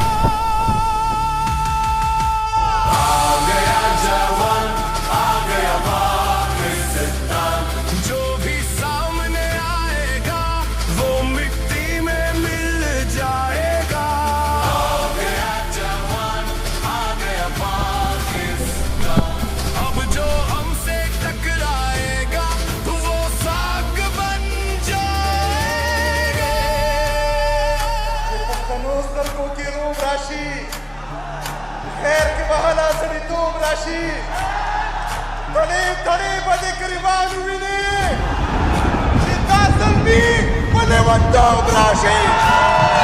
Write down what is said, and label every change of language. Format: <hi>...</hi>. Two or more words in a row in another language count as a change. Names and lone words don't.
<ur>آ گیا جوان، آ گیا پاکستان، جو بھی سامنے آئے گا وہ مٹی میں مل جائے گا۔ آ گیا جوان، آ گیا پاکستان، اب جو ہم سے ٹکرائے گا وہ ساگ بن جائے گا۔</ur> <ps>سترګو کې روم راشي، خیر کې به هله سړیتوب راشي، تڼۍ تڼۍ به د ګریوان وینې چې دا ځل مې په لیونتوب راشي۔</ps>